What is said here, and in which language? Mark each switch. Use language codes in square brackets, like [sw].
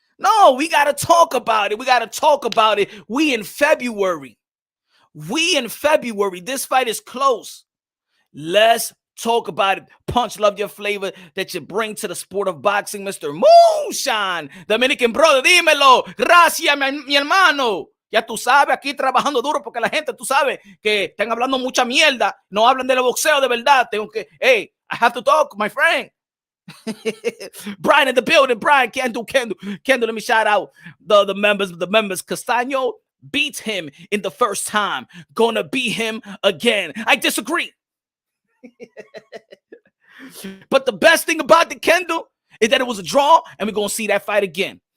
[en] No, we got to talk about it. We in February. This fight is close. Let's talk about it. Punch, love your flavor that you bring to the sport of boxing, Mr. [es] Moonshine. [en] Dominican brother, [es] dímelo. Gracias, mi hermano. Ya tú sabes, aquí trabajando duro, porque la gente, tú sabes, que están hablando mucha mierda. No hablan del boxeo de verdad. [en] I have to talk, my friend. Brian in the building. Brian, Kendall, let me shout out the members. Castano beat him in the first time. Gonna beat him again. I disagree. But the best thing about the Kendall is that it was a draw, and we're gonna see that fight again.